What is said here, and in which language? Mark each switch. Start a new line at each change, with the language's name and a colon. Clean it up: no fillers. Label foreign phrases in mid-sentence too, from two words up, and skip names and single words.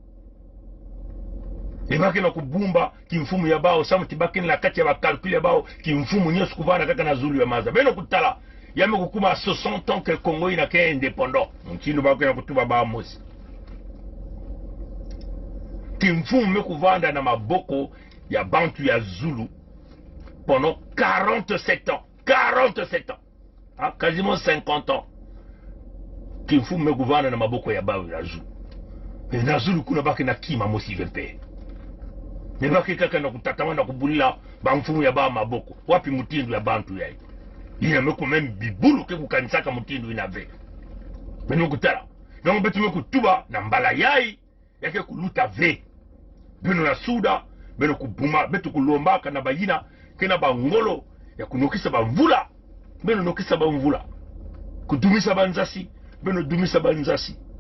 Kituba (Democratic Republic of Congo): ebake na kubumba kimfumu ya bao samu tibake na kati ya bakalkuli ya bao kimfumu nyosu kuvana kaka na zulu ya maza beno kutala yame kukuma
French: 60 ans que
Kituba (Democratic Republic of Congo): Congo ina ke indépendant mchindo bake na kutuba ba mosi kimfumu me kuvanda na maboko ya bantu ya Zulu
French: pendant 47 ans quasiment 50 ans
Kituba (Democratic Republic of Congo): kimfumu me kuvanda na maboko ya bao ya Zulu na Zulu kuna bake na kima mosi vempe nebaki kaka na kutatama na kubulila bamfumu ya ba maboko wapi mutindu ya bantu yai ina meko meme bibulu ke kukanisaka mutindu inave beno kutala donc betu meko tuba na mbala yai yake kuluta ve beno na suda beno kubuma betu kulombaka na bayina kena bangolo ya kunokisa bamvula beno nokisa bamvula kudumisa banzasi beno dumisa banzasi